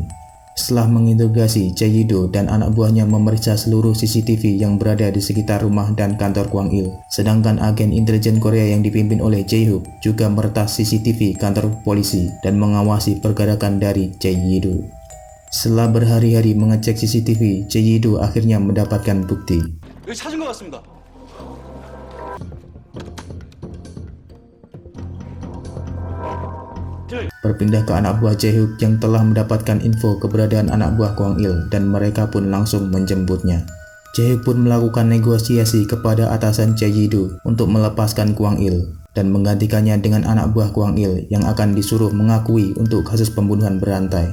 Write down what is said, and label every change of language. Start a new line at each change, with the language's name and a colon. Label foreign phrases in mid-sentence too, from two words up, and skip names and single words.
Indonesian: Setelah menginterogasi, Chae Yi-do dan anak buahnya memeriksa seluruh CCTV yang berada di sekitar rumah dan kantor Kwang Il. Sedangkan agen intelijen Korea yang dipimpin oleh Jae-hyuk juga meretas CCTV kantor polisi dan mengawasi pergerakan dari Chae Yi-do. Setelah berhari-hari mengecek CCTV, Chae Yi-do akhirnya mendapatkan bukti.
Korean: 여기 찾은 것 같습니다.
Indonesian: Berpindah ke anak buah Jae-hyuk yang telah mendapatkan info keberadaan anak buah Kwang Il dan mereka pun langsung menjemputnya. Jae-hyuk pun melakukan negosiasi kepada atasan Chae Yi-do untuk melepaskan Kwang Il dan menggantikannya dengan anak buah Kwang Il yang akan disuruh mengakui untuk kasus pembunuhan berantai.